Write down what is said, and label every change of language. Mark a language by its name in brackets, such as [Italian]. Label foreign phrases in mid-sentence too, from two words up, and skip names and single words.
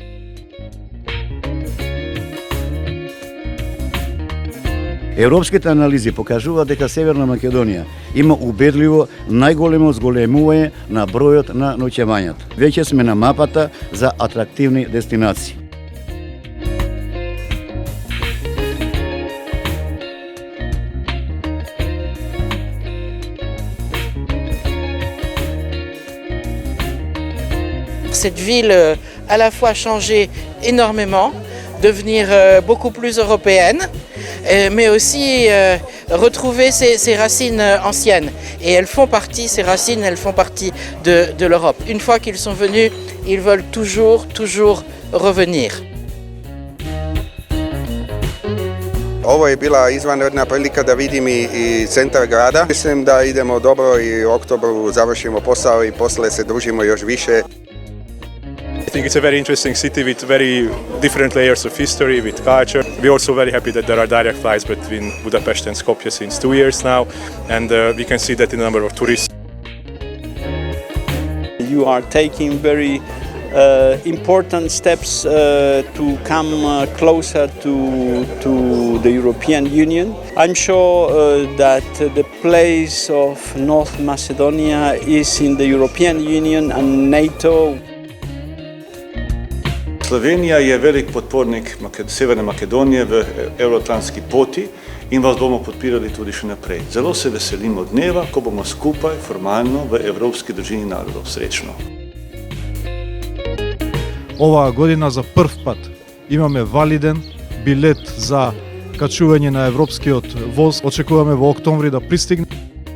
[Macedonian] Европските анализи покажуваат дека Северна Македонија има убедливо најголемо зголемување на бројот на ноќевањата. Веќе сме на мапата за атрактивни дестинации. [French] Cette ville à la fois changé énormément, devenir beaucoup plus européenne, mais aussi retrouver ses racines anciennes. Et elles font partie, ces racines, elles font partie de l'Europe. Une fois qu'ils sont venus, ils veulent toujours revenir. [Serbian] Ovo je bila izvanredna prilika da vidim i centar grada. Mislim da idemo dobro i u oktobru završimo posao i posle se družimo još više. [English] I think it's a very interesting city with very different layers of history, with culture. We're also very happy that there are direct flights between Budapest and Skopje since 2 years now, and we can see that in a number of tourists. You are taking very important steps to come closer to the European Union. I'm sure that the place of North Macedonia is in the European Union and NATO. [Slovenian] Slovenija je velik podpornik Severne Makedonije v evroatlantski poti in vas bomo podpirali tudi še naprej. Zelo se veselimo dneva, ko bomo skupaj formalno v Evropski družini narodov. Srečno! [Macedonian] Оваа година за прв пат имаме валиден билет за качување на европскиот воз. Очекуваме во октомври да пристигне.